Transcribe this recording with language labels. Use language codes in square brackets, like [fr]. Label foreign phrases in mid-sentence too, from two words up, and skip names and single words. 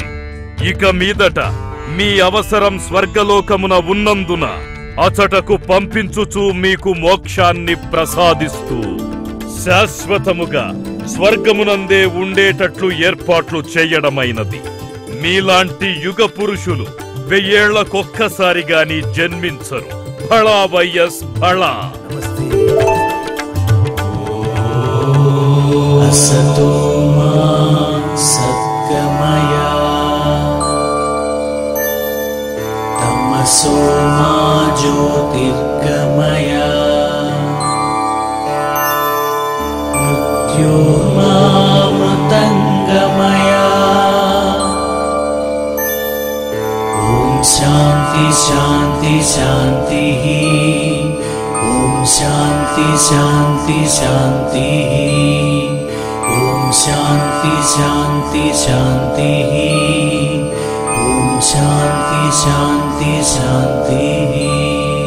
[te] ఇక మీదట మీ అవసరం స్వర్గలోకమున ఉన్నందున అచటకు పంపించుచూ మీకు మోక్షాన్ని ప్రసాదిస్తూ శాశ్వతముగా స్వర్గమునందే ఉండేటట్లు ఏర్పాట్లు చేయడమైనది. మీలాంటి యుగ పురుషులు 1000 ఏళ్లకొక్కసారి గాని జన్మించరు. భళా వైఎస్ భళా. [sa] असतो मा सद्गमया तमसो मा ज्योतिर्गमया मृत्योर्मामृतङ्गमया ॐ शान्ति शान्ति शान्तिः ॐ शान्ति शान्ति शान्तिः ॐ शान्ति शान्ति शान्तिः ॐ शान्ति शान्ति शान्तिः।